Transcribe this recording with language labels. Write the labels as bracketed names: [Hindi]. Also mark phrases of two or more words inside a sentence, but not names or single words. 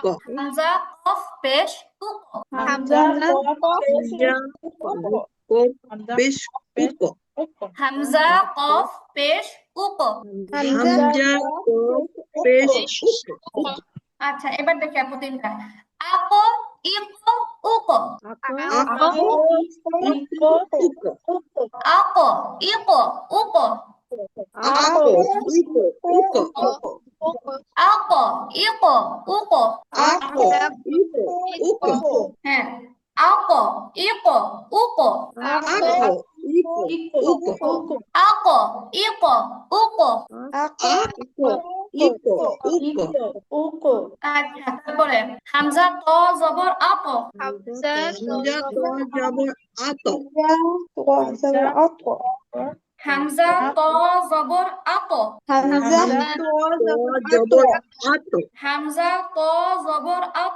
[Bangla] হামজা, কফ, পেশ, উক। হামজা, কফ, হামজা, কফ, পেশ, উক। হামজা, কফ, পেশ, উক। হামজা, কফ, পেশ, উক। আচ্ছা, এবার দেখি আপু 3টা। আক, [Arabic] إِقْ أُقْ. আক, ইক, উক। أَقْ إِقْ أُقْ. أَقْ إِقْ أُقْ. أَقْ إِقْ أُقْ. أَقْ إِقْ أُقْ. হ্যাঁ, أَقْ إِقْ أُقْ. أَقْ إِقْ أُقْ. أَقْ إِقْ أُقْ. أَقْ إِقُو أُقُو উকো [Bangla] আচ্ছা তারপরে হামজা ত জবর আত হামজা তো জবর আত হামজা ত জবর আত হামজা তো তো জবর আত হামজা ত জবর আত